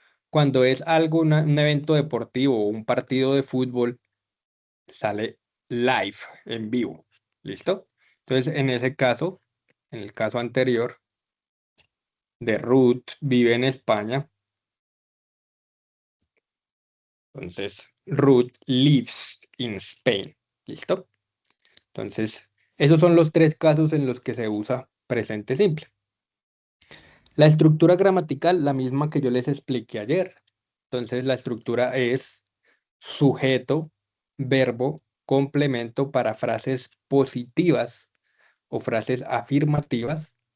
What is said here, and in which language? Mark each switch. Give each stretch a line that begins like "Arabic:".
Spanish: Cuando es algo, un evento deportivo o un partido de fútbol, sale live, en vivo. ¿Listo? Entonces, en ese caso, en el caso anterior de Ruth, vive en España. Entonces,
English: Ruth lives in Spain.
Spanish: ¿Listo? Entonces, esos son los tres casos en los que se usa presente simple. La estructura gramatical, la misma que yo les expliqué ayer. Entonces, la estructura es sujeto, verbo, complemento para frases positivas o frases afirmativas.